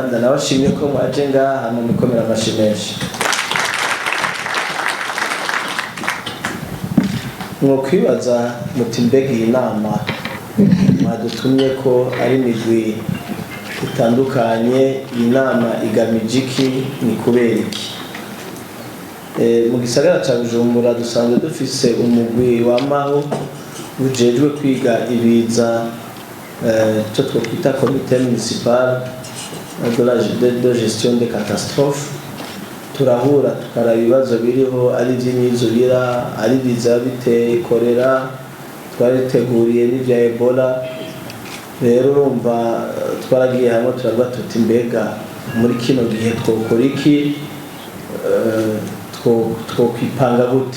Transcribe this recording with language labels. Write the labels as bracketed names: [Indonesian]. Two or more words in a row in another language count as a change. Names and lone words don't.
[Rundi] Ndanabashimye ko mwaje ngaha mu mikomera amashi menshi. Mwokwibaza muti mbega iyi nama mwadutumye ko ari imigwi itandukanye, iyi nama igamije iki, ni kubera iki? Mu gisagara ca Bujumbura dusanzwe dufise umugwi wamaho ujejwe kwiga ibiza, cyo twokwita [French] comité municipal de gestion des catastrophes. [Rundi] Turahura tukaraba ibibazo biriho, ari ivy'imyizurira, ari ibiza biteye korera, twariteguriye n'ivya Ebola. Rero urumva twaragiye hamwe turavuga tuti mbega muri kino gihe twokora iki, twokwipanga gute.